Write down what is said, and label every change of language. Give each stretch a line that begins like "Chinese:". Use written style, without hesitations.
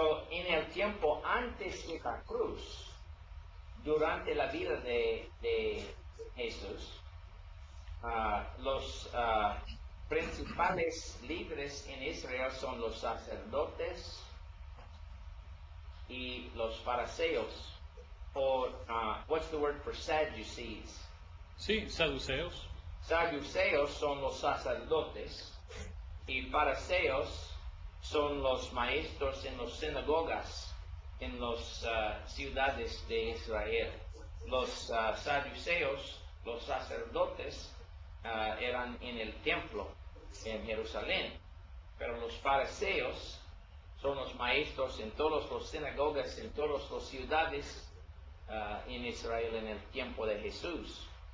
Spanish: En el tiempo antes de la cruz, durante la vida de Jesús, los principales líderes en Israel son los sacerdotes y los fariseos.
English: Or what's the word for Sadducees?
Spanish: Sí, saduceos. Saduceos son los sacerdotes y fariseos son los maestros en las sinagogas en las ciudades de Israel. Los saduceos, los sacerdotes, eran en el templo en Jerusalén, pero los fariseos son los maestros en todas las sinagogas, en todas las ciudades en Israel en el tiempo de Jesús.